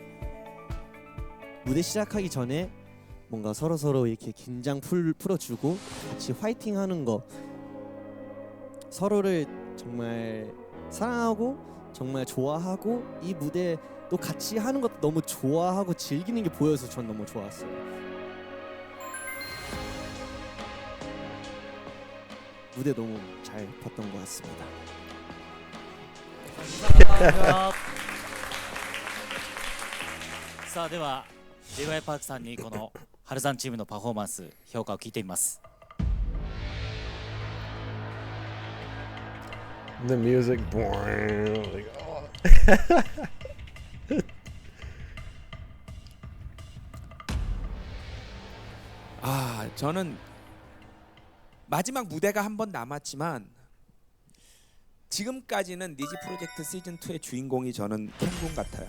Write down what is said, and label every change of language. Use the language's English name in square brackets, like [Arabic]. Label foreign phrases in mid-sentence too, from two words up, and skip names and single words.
[Korean] 무대 시작하기 전에 뭔가 서로 이렇게 긴장 풀어주고 같이 화이팅하는 거, 서로를 정말 사랑하고 정말 좋아하고 이 무대 또 같이 하는 것도 너무 좋아하고 즐기는 게 보여서 전 너무 좋았어요. 무대 너무 잘 봤던 것 같습니다. 감사합니다. [Japanese] さあでは J.Y. パークさんにこのハルさんチームのパフォーマンス評価を聞いてみます。 [English] The music, like, oh. [Korean] 저는 마지막 무대가 한 번 남았지만 지금까지는 니지 프로젝트 시즌 2의 주인공이 저는 켄군 같아요.